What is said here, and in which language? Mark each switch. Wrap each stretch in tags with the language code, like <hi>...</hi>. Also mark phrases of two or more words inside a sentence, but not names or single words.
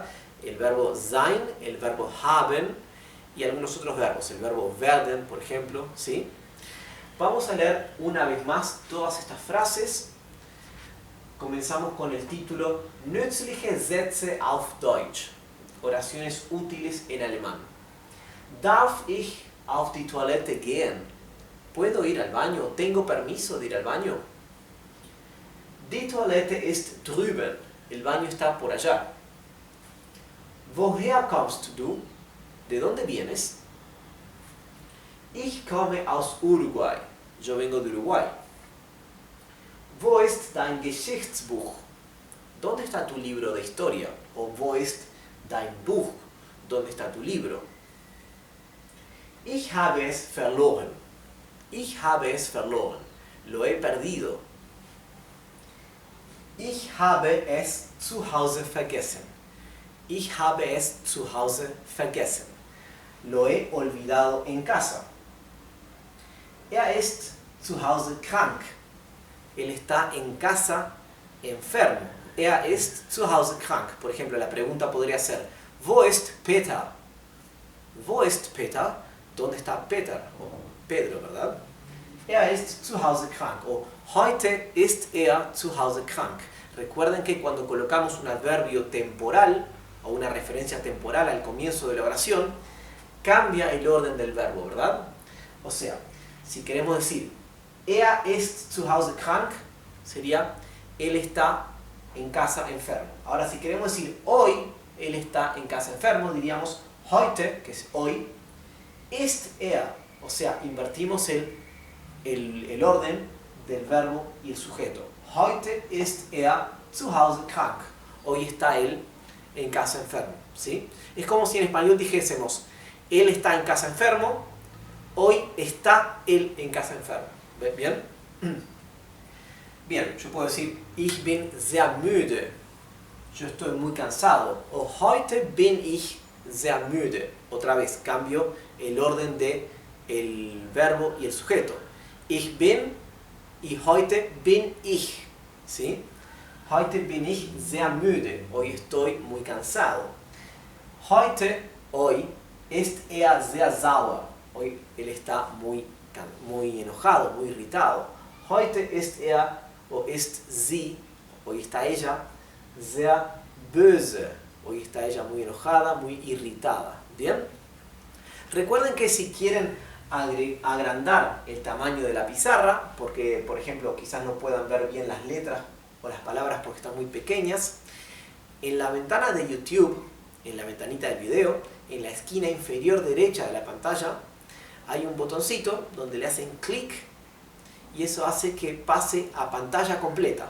<es>El verbo sein, el verbo haben y algunos otros verbos, el verbo werden, por ejemplo, ¿sí? Vamos a leer una vez más todas estas frases. Comenzamos con el título</es> <de>Nützliche Sätze auf Deutsch.</de> <es>Oraciones útiles en alemán.</es> <de>Darf ich auf die Toilette gehen?</de> <es>¿Puedo ir al baño? ¿Tengo permiso de ir al baño?</es> <de>Die Toilette ist drüben.</de> <es>El baño está por allá.</es> <de>Woher kommst du?</de> <es>¿De dónde vienes?</es> <de>Ich komme aus Uruguay.</de> <es>Yo vengo de Uruguay.</es> <de>Wo ist dein Geschichtsbuch?</de> <es>¿Dónde está tu libro de historia?</es> <de>O wo ist dein Buch?</de> <es>¿Dónde está tu libro?</es> <de>Ich habe es verloren. Ich habe es verloren.</de> <es>Lo he perdido.</es> <de>Ich habe es zu Hause vergessen. Ich habe es zu Hause vergessen.</de> <es>Lo he olvidado en casa.</es> <de>Er ist zu Hause krank.</de> <es>Él está en casa enfermo.</es> <de>Er ist zu Hause krank.</de> <es>Por ejemplo, la pregunta podría ser,</es> <de>wo ist Peter? Wo ist Peter? ¿Dónde está Peter?</de> <es>O Pedro, ¿verdad?</es> <de>Er ist zu Hause krank. O heute ist er zu Hause krank.</de> <es>Recuerden que cuando colocamos un adverbio temporal o una referencia temporal al comienzo de la oración, cambia el orden del verbo, ¿verdad? O sea, si queremos decir</es> <de>er ist zu Hause krank,</de> <es>sería él está en casa enfermo. Ahora, si queremos decir hoy él está en casa enfermo, diríamos heute, que es hoy,</es> <de>ist er.</de> <es>O sea, invertimos el orden del verbo y el sujeto.</es> <de>Heute ist er zu Hause krank.</de> <es>Hoy está él en casa enfermo, ¿sí? Es como si en español dijésemos, él está en casa enfermo, hoy está él en casa enfermo. ¿Bien? Bien, yo puedo decir,</es> <de>ich bin sehr müde.</de> <es>Yo estoy muy cansado.</es> <de>O heute bin ich sehr müde.</de> <es>Otra vez, cambio el orden de el verbo y el sujeto.</es> <de>Ich bin y heute bin ich. ¿Sí? Heute bin ich sehr müde.</de> <es>Hoy estoy muy cansado.</es> <de>Heute, hoy, ist er sehr sauer.</de> <es>Hoy él está muy enojado, muy irritado.</es> <de>Heute ist er o ist sie,</de> <es>hoy está ella,</es> <de>sehr böse.</de> <es>Hoy está ella muy enojada, muy irritada. ¿Bien? Recuerden que si quieren agrandar el tamaño de la pizarra, porque por ejemplo quizás no puedan ver bien las letras o las palabras porque están muy pequeñas, en la ventana de YouTube, en la ventanita del video, en la esquina inferior derecha de la pantalla, hay un botoncito donde le hacen clic y eso hace que pase a pantalla completa.</es>